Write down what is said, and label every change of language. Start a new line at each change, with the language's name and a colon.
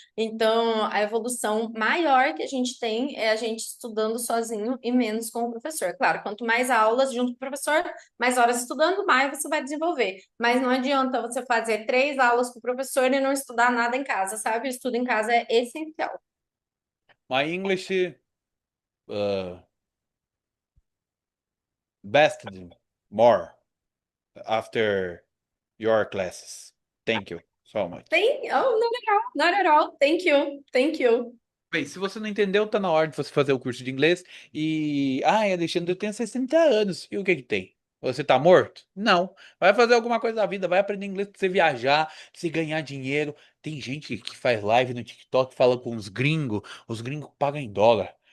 Portuguese: Então, a evolução maior que a gente tem é a gente estudando sozinho e menos com o professor. Claro, quanto mais aulas junto com o professor, mais horas estudando, mais você vai desenvolver. Mas não adianta você fazer 3 aulas com o professor e não estudar nada em casa, sabe? O estudo em casa é essencial.
English: My English uh, best more after your classes. Thank you so much. Oh, not at all, not at all. Thank you, thank you.
Portuguese: Bem, se você não entendeu, tá na hora de você fazer o curso de inglês. E. Ai, Alexandre, eu tenho 60 anos. E o que que tem? Você tá morto? Não. Vai fazer alguma coisa da vida, vai aprender inglês pra você viajar, pra você ganhar dinheiro. Tem gente que faz live no TikTok, fala com os gringos pagam em dólar.